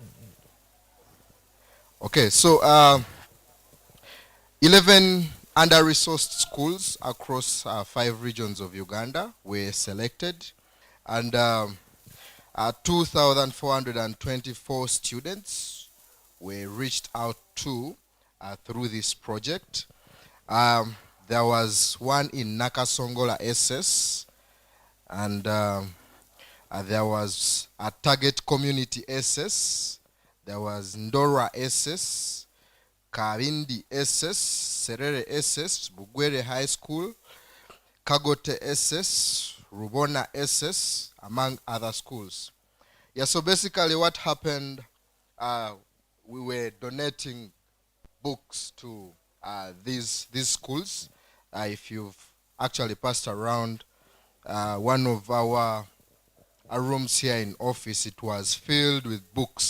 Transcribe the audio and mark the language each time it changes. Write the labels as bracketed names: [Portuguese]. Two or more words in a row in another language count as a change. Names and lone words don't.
[English] Okay, so 11 under-resourced schools across 5 regions of Uganda were selected, and 2,424 students were reached out to through this project. There was one in Nakasongola SS, and there was a Target Community SS, there was Ndora SS, Kavindi SS, Serere SS, Bugwere High School, Kagote SS, Rubona SS, among other schools. Yeah, so basically what happened, we were donating books to these schools. If you've actually passed around one of our rooms here in office, it was filled with books.